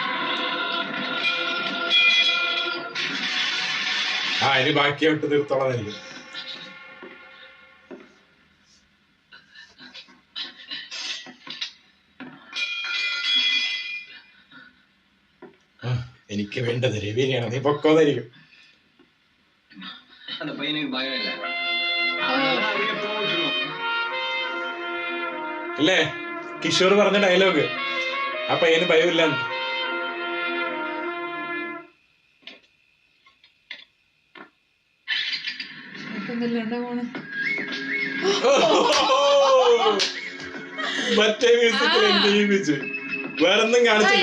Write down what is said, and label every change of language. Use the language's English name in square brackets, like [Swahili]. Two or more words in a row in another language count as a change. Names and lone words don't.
[Malayalam] ഇനി ബാക്കി വിട്ട് തീർത്തോളായിരിക്കും എനിക്ക് വേണ്ടത് രവിനെയാണ് നീ പൊക്കോന്നായിരിക്കും [Tamil] அந்த பையனுக்கு பயம் இல்ல [Malayalam] അല്ലേ കിഷോർ പറഞ്ഞ ഡയലോഗ് ആ പയ്യന് ഭയമില്ല മറ്റേ മ്യൂസിക്കിൽ ജീവിച്ചു വേറൊന്നും കാണിച്ചില്ല